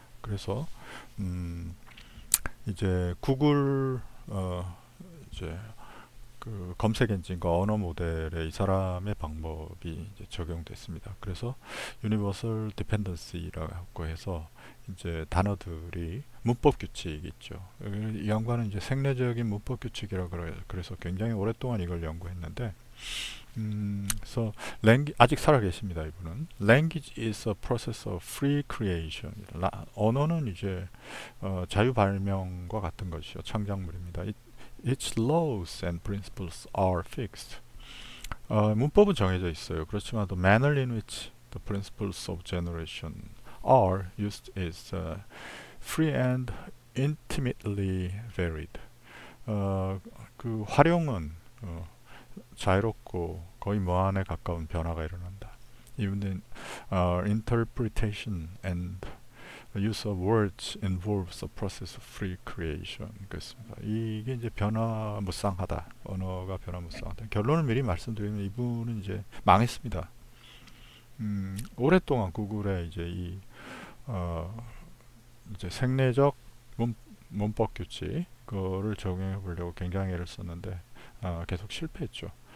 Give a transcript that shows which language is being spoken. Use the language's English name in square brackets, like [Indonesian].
[Korean] 그래서 이제 구글 이제 그 검색 엔진과 언어 모델에 이 사람의 방법이 이제 적용됐습니다. 그래서 유니버설 디펜던시라고 해서 이제 단어들이 문법 규칙이 있죠. 이 양반은 이제 생례적인 문법 규칙이라고 그래서 굉장히 오랫동안 이걸 연구했는데 그래서 아직 살아 계십니다. 이분은 [English] Language is a process of free creation. [Korean] 언어는 이제 자유 발명과 같은 것이요. 창작물입니다. [English] Its laws and principles are fixed. [Korean] 문법은 정해져 있어요. 그렇지만 [English] the manner in which the principles of generation are used is free and intimately varied. [Korean] 그 활용은 자유롭고 거의 무한에 가까운 변화가 일어난다. [English] Even interpretation and use of words involves a process of free creation. [Korean] 그렇습니다. 이게 이제 변화무쌍하다. 언어가 변화무쌍하다. 결론을 미리 말씀드리면 이분은 이제 망했습니다. 오랫동안 구글에 이제 이 이제 생례적 문법 규칙 그거를 적용해 보려고 굉장히 애를 썼는데 계속 실패했죠.